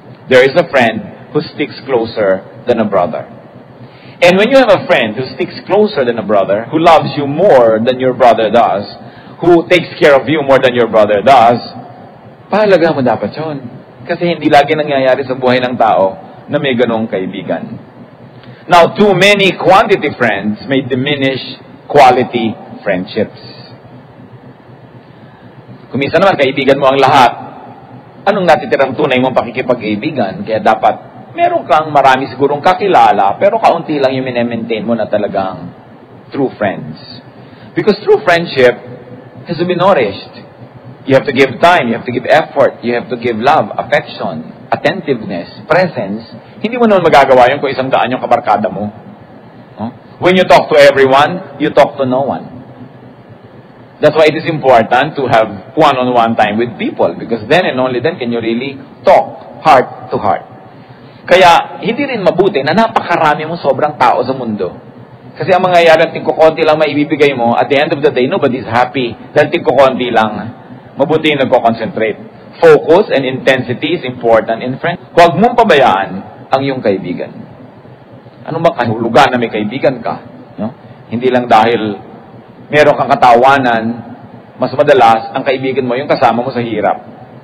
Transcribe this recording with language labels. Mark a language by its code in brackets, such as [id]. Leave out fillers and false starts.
[en] There is a friend who sticks closer than a brother. And when you have a friend who sticks closer than a brother, who loves you more than your brother does, who takes care of you more than your brother does, [tl] pahalaga mo dapat yun. Kasi hindi lagi nangyayari sa buhay ng tao na may ganong kaibigan. [en] Now, too many quantity friends may diminish quality friendships. [tl] Kung minsan naman, kaibigan mo ang lahat, anong natitirang tunay mong pakikipag-kaibigan? Kaya dapat, meron kang marami sigurong kakilala, pero kaunti lang yung minemaintain mo na talagang true friends. [en] Because true friendship has to be nourished. You have to give time, you have to give effort, you have to give love, affection, attentiveness, presence. [tl] Hindi mo naman magagawa yun kung 100 yung kabarkada mo. [en] When you talk to everyone, you talk to no one. That's why it is important to have one-on-one time with people, because then and only then can you really talk heart to heart. [tl] Kaya, hindi rin mabuti na napakarami mo sobrang tao sa mundo. Kasi ang mga yalang tingko-konti lang maibibigay mo, [en] at the end of the day, nobody's happy. [tl] Dahil tingko-konti lang. Mabuti yung nagko-concentrate. [en] Focus and intensity is important in friends. [tl] Huwag mong pabayaan ang iyong kaibigan. Ano ba kahulugan na may kaibigan ka? No? Hindi lang dahil meron kang katawanan, mas madalas, ang kaibigan mo yung kasama mo sa hirap.